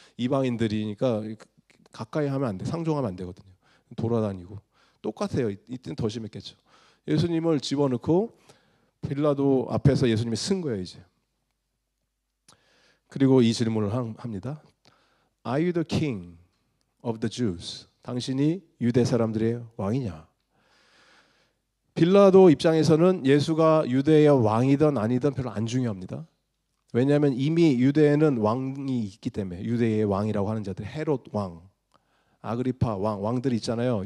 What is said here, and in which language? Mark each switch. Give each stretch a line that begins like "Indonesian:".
Korean: 이방인들이니까 가까이 하면 안 돼. 상종하면 안 되거든요. 돌아다니고 똑같아요. 이때는 더 심했겠죠. 예수님을 집어넣고 빌라도 앞에서 예수님이 쓴 거예요. 이제. 그리고 이 질문을 합니다.
English: Are you the king of the Jews?
Korean: 당신이 유대 사람들의 왕이냐? 빌라도 입장에서는 예수가 유대의 왕이든 아니든 별로 안 중요합니다. 왜냐하면 이미 유대에는 왕이 있기 때문에 유대의 왕이라고 하는 자들, 헤롯 왕, 아그리파 왕들이 있잖아요.